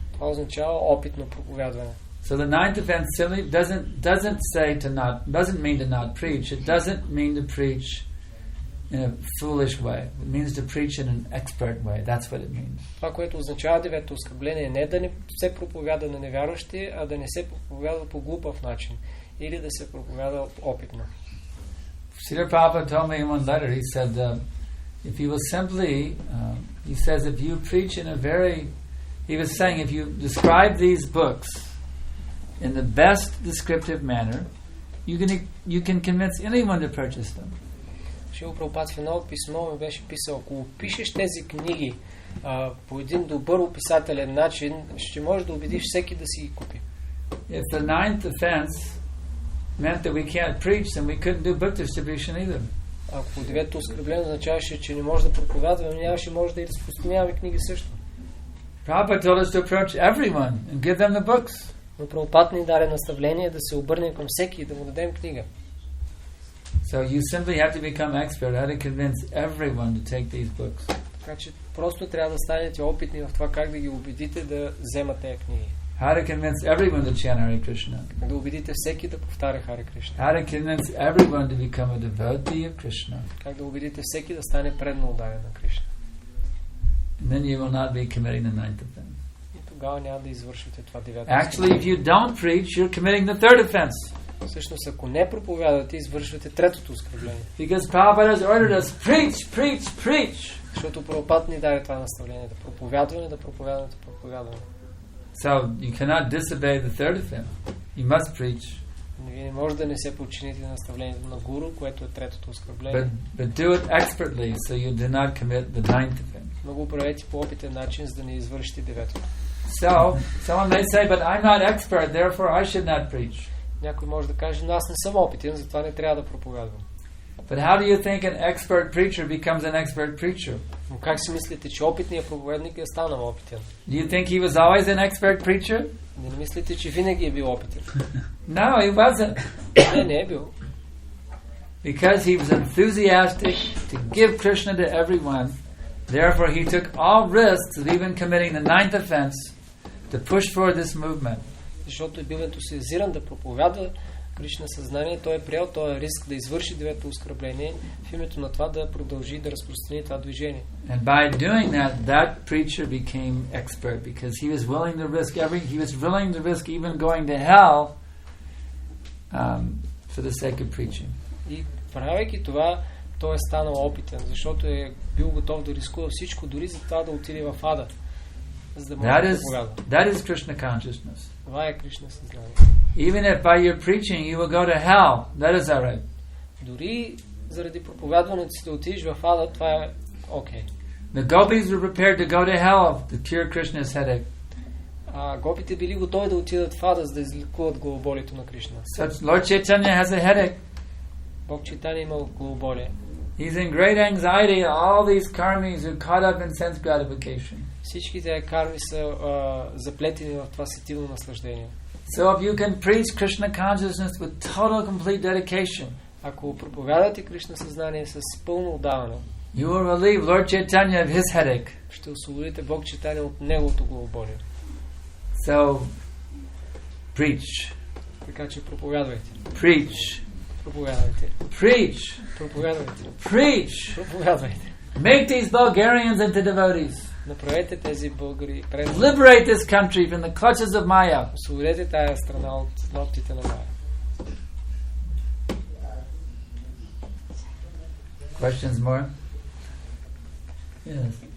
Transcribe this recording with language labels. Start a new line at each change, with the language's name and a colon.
Bulgarian: Това означава опитно проповядване.
English: So the ninth offense simply doesn't mean to not preach. It doesn't mean to preach in a foolish way. It means to preach in an expert way. That's what it means.
Bulgarian: Това, което означава девето оскърбление, не да не се проповяда на невярващи, а да не се проповяда по глупав начин или да се проповяда опитно.
English: Srila Prabhupada told me in one letter, he said, if you will simply, he says, if you preach in a very, he was saying, if you describe these books in the best descriptive manner, you can convince anyone to purchase them.
Bulgarian: Шрила Прабхупад в едно писмо ми беше писал, ако опишеш тези книги по един добър описателен начин, ще можеш да убедиш всеки да си ги купи.
English: If the ninth offense meant that we can't preach, then we couldn't do book distribution either.
Bulgarian: Ако девето оскърбление означаваше, че не може да проповядваме, нямаше може да и разпространяваме книги също.
English: Prabhupada told us to approach everyone and give them the books.
Bulgarian: Но Прабхупад ни даде наставление да се обърнем към всеки и да му дадем книга.
English: So you simply have to become expert how to convince everyone to take these books.
Bulgarian: Така че просто трябва да станете опитни в това как да ги убедите да вземат тези книги.
English: How to convince everyone to chant Hare Krishna.
Bulgarian: Как да убедите всеки да повтаря Харе Кришна.
English: How to convince everyone to become a devotee of Krishna.
Bulgarian: Как да убедите всеки да стане предно отдаден на Кришна.
English: And then you will not be committing the ninth offense.
Bulgarian: И тогава няма да извършите това девето.
English: Actually, if you don't preach, you're committing the third offense.
Bulgarian: Всъщност, ако не проповядате, извършвате третото оскърбление.
English: Because Prabhupada has ordered us, preach.
Bulgarian: Защото Прабхупад ни даде това наставление, да проповядваме.
English: So you cannot disobey the third offense. You must preach.
Bulgarian: Вие не може да не се подчините на наставлението на гуру, което е третото оскърбление.
English: But do it expertly, so you do not commit the ninth offense.
Bulgarian: Но го правете по опитен начин, за да не извършите деветото.
English: So someone may say, but I'm not expert, therefore I should not preach.
Bulgarian: Някой може да каже, но аз не съм опитен, затова не трябва да проповядвам.
English: But how do you think an expert preacher becomes an expert preacher?
Bulgarian: Но как си мислите, че опитният проповедник е станал опитен?
English: Do you think he was always an expert preacher?
Bulgarian: Не мислите, че винаги е бил опитен?
English: No, he wasn't.
Bulgarian: Не е бил.
English: Because he was enthusiastic to give Krishna to everyone, therefore he took all risks of even committing the ninth offense to push for this movement.
Bulgarian: Защото е бил ентусиазиран да проповядва Кришна съзнание, той е приел този риск да извърши девето оскърбление в името на това да продължи да разпространи това движение.
English: And by doing that preacher became expert because he was willing to risk even going to hell for the sake of preaching.
Bulgarian: И правейки това, той е станал опитен, защото е бил готов да рискува всичко, дори за това да отиде в ада, за да може да проповядва.
English: That is Krishna consciousнess.
Bulgarian: Това е Кришна съзнание.
English: Even if by your preaching you will go to hell, that is alright.
Bulgarian: Дори заради проповядването си да отидеш в ада, това е окей.
English: The gopis were prepared to go to hell to cure Krishna's headache.
Bulgarian: Гопите били готови да отидат в ада, за да излекуват главоболието на Кришна.
English: Such Lord Chaitanya has a headache.
Bulgarian: Бог Чайтания имал главоболие.
English: He's in great anxiety. All these karmis who caught up in sense gratification.
Bulgarian: Всичките карми са заплетени в това сетивно наслаждение.
English: So if you can preach Krishna consciousness with total complete dedication,
Bulgarian: ако проповядате Кришна съзнание с пълно отдаване,
English: you will relieve Lord Chaitanya of his headache.
Bulgarian: ще освободите Бог Чайтания от неговото главоболие.
English: So preach.
Bulgarian: Така че проповядвайте.
English: Preach.
Bulgarian: Проповядвайте.
English: Preach.
Bulgarian: Проповядвайте.
English: Preach.
Bulgarian: Проповядвайте.
English: Make these Bulgarians into devotees.
Bulgarian: Направете тези българи преданни.
English: Liberate this country from the clutches of Maya.
Bulgarian: Освободете тая страна от ногтите на Мая.
English: Questions more? Yes.